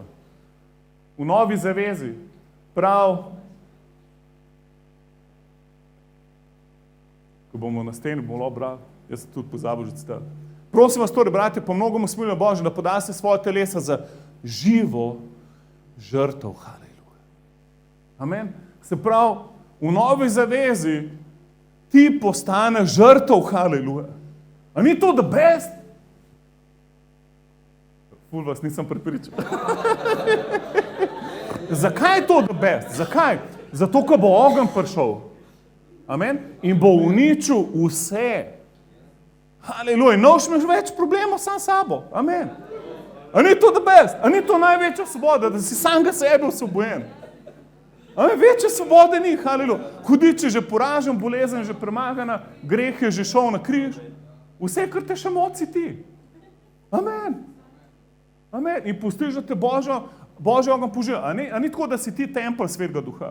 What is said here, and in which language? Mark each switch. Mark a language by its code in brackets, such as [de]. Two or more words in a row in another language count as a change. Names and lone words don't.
[sl] V Novi zavezi, prav, ko bomo na steni, bomo lahko brali, jaz sem tudi pozabil že citati. Prosim vas torej, bratje, po mnogom usmiljenju Božjem, da podate svoje telesa za živo žrtev, haleluja. Amen. Se pravi, v novi zavezi ti postaneš žrtev, haleluja. A ni to [en] the best? [sl] Ful vas nisem prepričal. Zakaj je to [en] the best? [sl] Zakaj? Zato, ko bo ogenj prišel. Amen. In bo uničil vse. Haleluja. Noš imaš več problemov sam sabo. Amen. A ni to [en] the best? [sl] A ni to največja svoboda, da si samega sebe osvobojen? Amen. Večje svobode ni. Haleluja. Hudič je že poražen, bolezen je že premagana, greh je že šel na križ. Vse, kar te še moci ti. Amen. Amen. In pustiš, da te Božji ogenj požira. A ni tako, da si ti tempelj Svetega Duha?